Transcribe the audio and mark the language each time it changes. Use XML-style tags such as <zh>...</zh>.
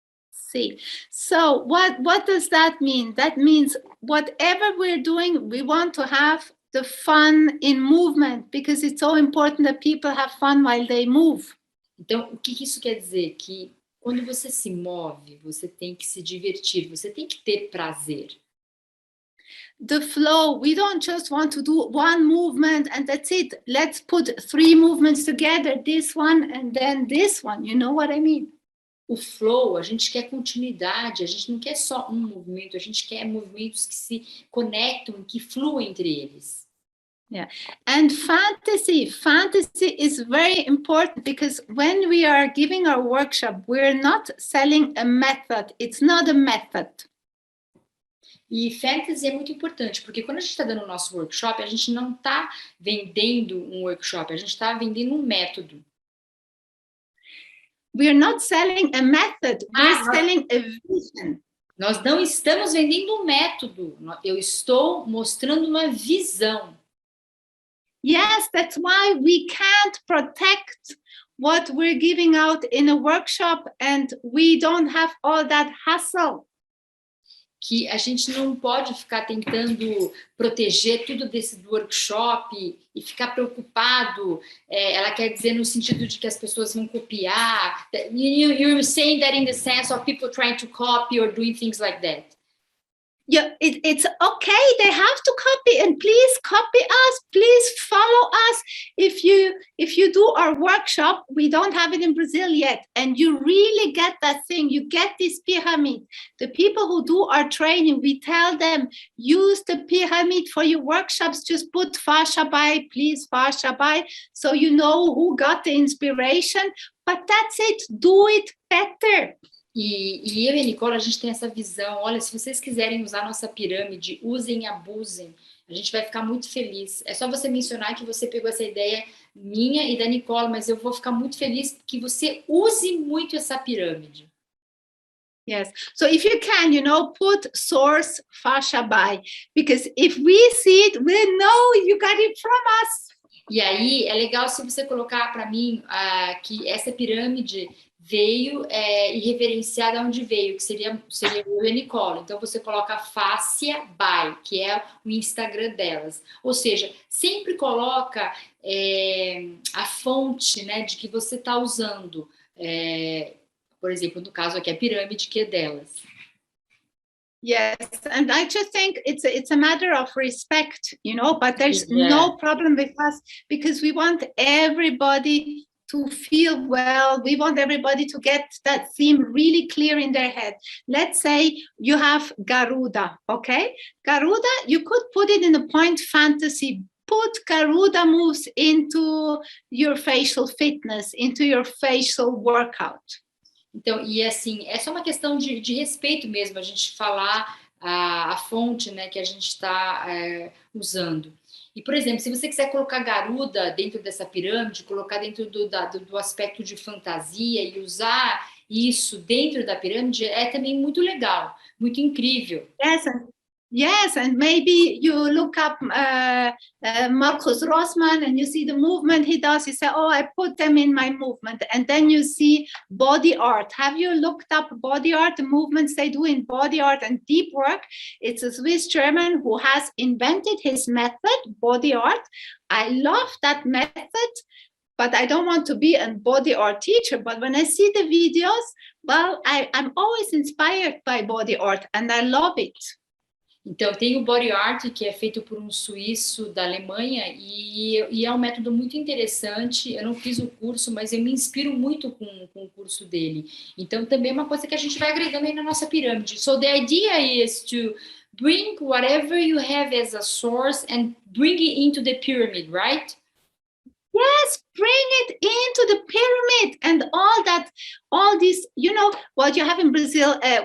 <en>See, so what does that mean? That means whatever we're doing, we want to have the fun in movement, because it's so important that people have fun while they move.</en> <pt>Então, o que isso quer dizer? Que quando você se move, você tem que se divertir, você tem que ter prazer.</pt> <en>the flow. We don't just want to do one movement and that's it. Let's put 3 movements together, this one and then this one. You know what I mean?</en> <pt>O flow, a gente quer continuidade, a gente não quer só um movimento, a gente quer movimentos que se conectam, que fluem entre eles.</pt> <en>Yeah, and fantasy is very important because when we are giving our workshop, we're not selling a method. It's not a method.</en> <pt>E fantasy é muito importante, porque quando a gente está dando o nosso workshop, a gente não está vendendo um workshop, a gente está vendendo um método.</pt> <en>We're not selling a method, we're selling a vision.</en> <pt>Nós não estamos vendendo um método, eu estou mostrando uma visão.</pt> <en>Yes, that's why we can't protect what we're giving out in a workshop and we don't have all that hassle.</en> <pt>Que a gente não pode ficar tentando proteger tudo do workshop e ficar preocupado. Ela quer dizer no sentido de que as pessoas vão copiar.</pt> <en>You're saying that in the sense of people trying to copy or doing things like that. Yeah, it's okay. They have to copy, and please copy us. Please follow us. If you do our workshop, we don't have it in Brazil yet, and you really get that thing. You get this pyramid. The people who do our training, we tell them use the pyramid for your workshops. Just put fascia by, please fascia by, so you know who got the inspiration. But that's it. Do it better.</en> <pt>E eu e a Nicole, a gente tem essa visão, olha, se vocês quiserem usar nossa pirâmide, usem e abusem, a gente vai ficar muito feliz. É só você mencionar que você pegou essa ideia minha e da Nicole, mas eu vou ficar muito feliz que você use muito essa pirâmide.</pt> <en>Yes, so if you can, put source fascia by, because if we see it, we know you got it from us.</en> <pt>E aí, é legal se você colocar para mim que essa pirâmide veio e referenciar de onde veio, que seria eu e a Nicole. Então, você coloca Fascia by, que é o Instagram delas. Ou seja, sempre coloca a fonte, né, de que você está usando. Por exemplo, no caso aqui, a pirâmide, que é delas.</pt> <en>Yes, and I just think it's a matter of respect, but there's no problem with us because we want everybody to feel well. We want everybody to get that theme really clear in their head. Let's say you have Garuda, okay? Garuda, you could put it in a point fantasy. Put Garuda moves into your facial fitness, into your facial workout.</en> <pt>Então, e assim, é só uma questão de respeito mesmo, a gente falar a fonte, né, que a gente está usando. E, por exemplo, se você quiser colocar Garuda dentro dessa pirâmide, colocar dentro do aspecto de fantasia e usar isso dentro da pirâmide, é também muito legal, muito incrível.</pt> <en>Yes, and maybe you look up Marcus Rossmann and you see the movement he does. You say, oh, I put them in my movement. And then you see body art. Have you looked up body art, the movements they do in body art and deep work? It's a Swiss German who has invented his method, body art. I love that method, but I don't want to be a body art teacher. But when I see the videos, well, I'm always inspired by body art and I love it.</en> <pt>Então, tem o body art, que é feito por um suíço da Alemanha, e é um método muito interessante. Eu não fiz o curso, mas eu me inspiro muito com o curso dele. Então, também é uma coisa que a gente vai agregando aí na nossa pirâmide.</pt> <en>So, the idea is to bring whatever you have as a source and bring it into the pyramid, right? Yes, bring it into the pyramid and all this, what you have in Brazil.</en>